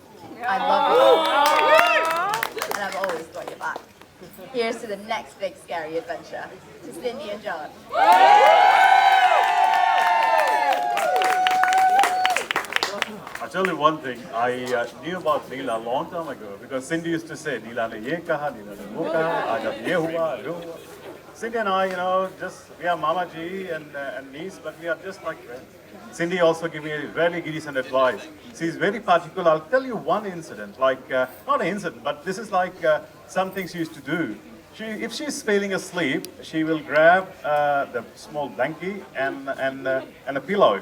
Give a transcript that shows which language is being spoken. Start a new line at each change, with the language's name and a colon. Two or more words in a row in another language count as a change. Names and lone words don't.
English: I love you, and I've always got your back. Here's to the next big scary adventure. To Cindy and John. I'll tell you one thing, I knew about Neela a long time ago because Cindy used to say,
Hindi: Neela ने ये कहा, Neela ने वो कहा, आज अब ये हुआ, वो हुआ.
English: Cindy and I, we are
Hindi: मामा जी
English: and niece, but we are just like friends. Cindy also gave me a very decent advice. She's very particular. I'll tell you one incident, not an incident, but this is like something she used to do. If she's falling asleep, she will grab the small blankie and a pillow.